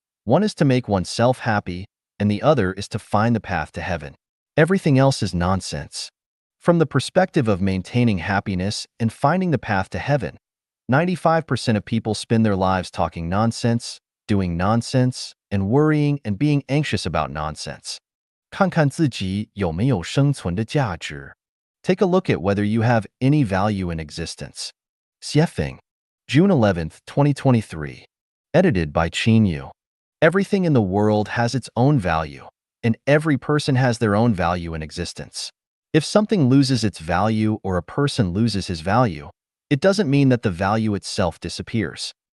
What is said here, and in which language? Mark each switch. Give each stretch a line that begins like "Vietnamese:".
English: One is to make oneself happy, and the other is to find the path to heaven. Everything else is nonsense. From the perspective of maintaining happiness and finding the path to heaven, 95% of people spend their lives talking nonsense, doing nonsense, and worrying and being anxious about nonsense.
Chinese: 看看自己有没有生存的价值.
English: Take a look at whether you have any value in existence. Xiefeng, June 11th, 2023. Edited by Qin Yu. Everything in the world has its own value, and every person has their own value in existence. If something loses its value or a person loses his value, it doesn't mean that the value itself disappears.